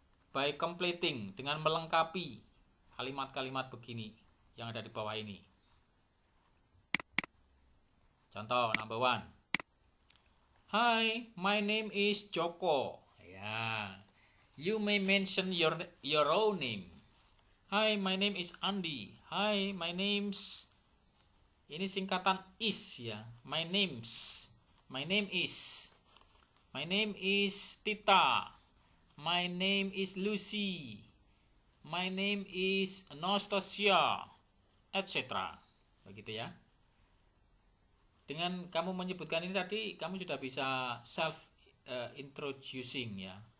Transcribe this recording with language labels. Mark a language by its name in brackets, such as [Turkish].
[English] By completing, [Indonesian] dengan melengkapi kalimat-kalimat begini yang ada di bawah ini. [English] Contoh number 1. Hi, my name is Joko. Ya, you may mention your own name. Hi, my name is Andi. Hi, my name's, [Indonesian] ini singkatan [English] is ya. My name is Tita. My name is Lucy. My name is Anastasia, etc. [Indonesian] Begitu ya. Dengan kamu menyebutkan ini tadi, kamu sudah bisa [English] self introducing [Indonesian] ya.